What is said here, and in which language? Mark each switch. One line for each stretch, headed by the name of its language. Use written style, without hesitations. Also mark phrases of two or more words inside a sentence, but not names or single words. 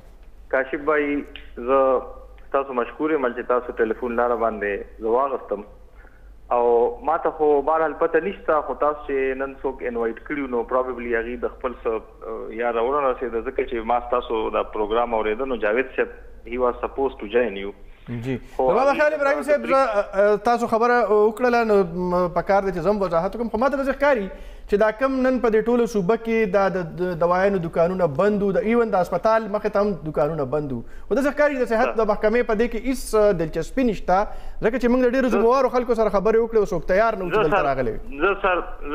Pashto: کاشف بھائی زه تاسو مشکور یم چې تاسو ټلیفون لاره باندې زه واغستم او ما ته خو بهرحال پته نشته خو تاسو چې نن څوک انوایټ کړي نو پروبیبلی هغې د خپل څه یا راونه رسېده ځکه چې ما ستاسو دا پروګرام اورېده نو جاوید صاحب
English: he was supposed to join you.
Pashto: جی زما د خیال ابراهیم صاحب تاسو خبره وکړله نو پکار دی چې زه هم وضاحت وکړم خو ما ته داسې ښکاري چې دا کم نن په دې ټولو صوبه کې دا د دوایانو دوکانونه بند وو د ایون د هسپتال مخې ته هم دوکانونه بند وو خو داسې ښکاري د صحت د محکمې په دې کې هېڅ دلچسپي نشته ځکه چې موږ د ډېرو ذمهوارو خلکو سره خبرې وکړې او څوک تیار نه و چې دلته راغلی